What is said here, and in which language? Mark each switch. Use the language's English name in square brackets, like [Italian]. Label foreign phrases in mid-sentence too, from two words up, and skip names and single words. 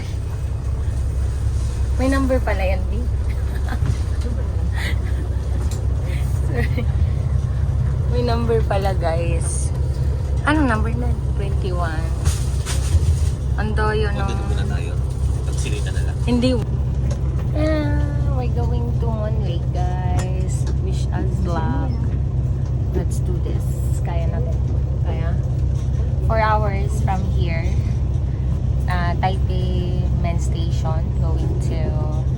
[Filipino] May number pala yan, B. Sorry. May number pala, guys. Anong number na? 21. Ando yun, no? Dito na tayo. Pagsilita na lang. Hindi. [English] We're going to Mon Lake, guys. Wish us luck. Let's do this. [Filipino] Kaya natin. Kaya? [English] 4 hours from here. Taipei Main Station. Going to